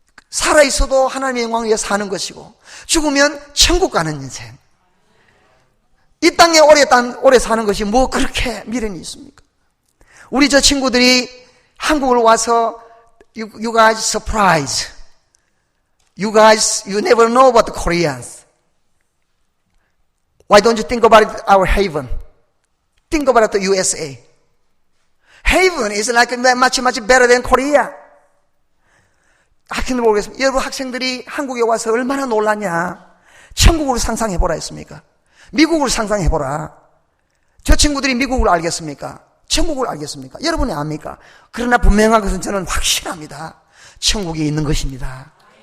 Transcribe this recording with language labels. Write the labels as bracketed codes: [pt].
[ko] 살아있어도 하나님의 영광을 위해 사는 것이고 죽으면 천국 가는 인생. 이 땅에 오래 사는 것이 뭐 그렇게 미련이 있습니까? 우리 저 친구들이 한국을 와서 [en] You guys surprise. You never know about the Koreans. Why don't you think about it, our heaven? Think about the USA. Heaven is like much better than Korea. [ko] 학생들 모르겠습니다. 여러분 학생들이 한국에 와서 얼마나 놀랐냐. 천국을 상상해보라 했습니까? 미국을 상상해보라. 저 친구들이 미국을 알겠습니까? 천국을 알겠습니까? 여러분이 압니까? 그러나 분명한 것은 저는 확실합니다. 천국에 있는 것입니다.